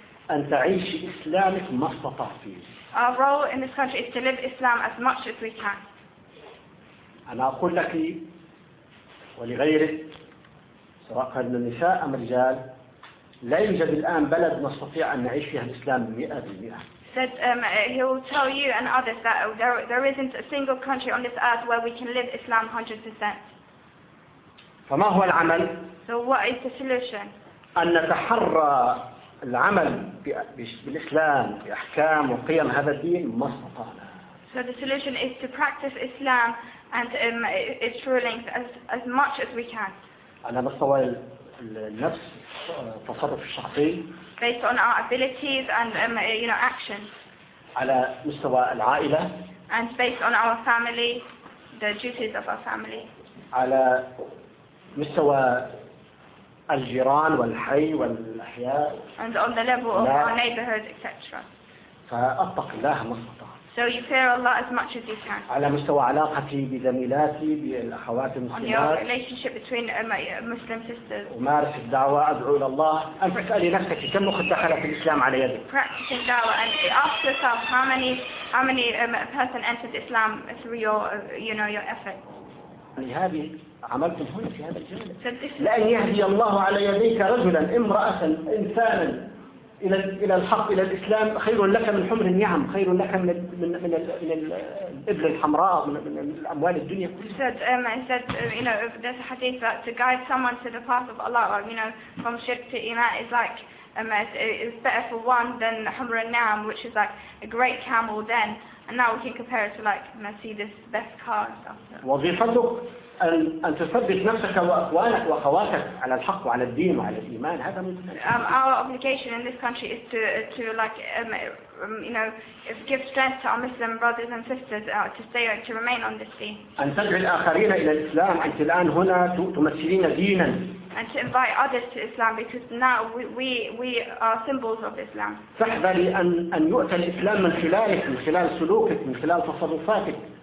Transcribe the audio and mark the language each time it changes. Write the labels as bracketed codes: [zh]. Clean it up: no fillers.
[ar] أن تعيش إسلامك ما استطعت فيه. [en] Our role in this country is to live Islam as much as we can. [ar] أنا أقول لك ولغيره سواء كان للنساء أم الرجال لا يوجد الآن بلد نستطيع أن نعيش فيها الإسلام 100%. [en] Said he will tell you and others that there isn't a single country on this earth where we can live Islam 100%. [ar] فما هو العمل؟ [en] So what is the solution? [ar] أن نتحرى العمل بالإسلام بأحكام وقيم هذا الدين ما استطعنا. [en] So the solution is to practice Islam and its rulings as much as we can. [ar] على مستوى النفس التصرف الشخصي. [en] Based on our abilities and you know actions. [ar] على مستوى العائلة. [en] And based on our family, the duties of our family. [ar] على مستوى الجيران والحي والأحياء. [en] And on the level of our neighborhood, etc. [ar] فأتق الله ما استطعت. [en] So you fear Allah as much as you can. [ar] على مستوى علاقتي بزميلاتي بالأخوات المسلمات. [en] On your relationship between Muslim sisters. [ar] أمارس الدعوة أدعو إلى الله. أنت تسألي نفسك كم أخت دخلت الإسلام على يدك. [en] Practicing دعوة and ask yourself how many person entered Islam through your effort. [ar] هذه عملت هنا في هذا الجانب. لأن يهدي الله على يديك رجلا امرأة إنسانا إلى الحق إلى الإسلام خير لك من حمر النعم خير لك من الإبل الحمراء من الأموال الدنيا. [en] He said, you know, there's a hadith that to guide someone to the path of Allah, or, you know, from shirk to iman is like it's better for one than [ar] حمر النعم, [en] which is like a great camel then, and now we can compare it to like Mercedes best car and stuff. [ar] وظيفتك أن تثبت نفسك وأخوانك وأخواتك على الحق وعلى الدين وعلى الإيمان هذا [en] من our obligation in this country is to like you know give strength to our Muslim brothers and sisters to stay to remain on this deen. [ar] أن تدعو الآخرين إلى الإسلام أنت الآن هنا تمثلين دينا. [en] And to invite others to Islam because now we are symbols of Islam. [ar] تحذري أن يؤتى الإسلام من خلالك من خلال سلوكك من خلال تصرفاتك.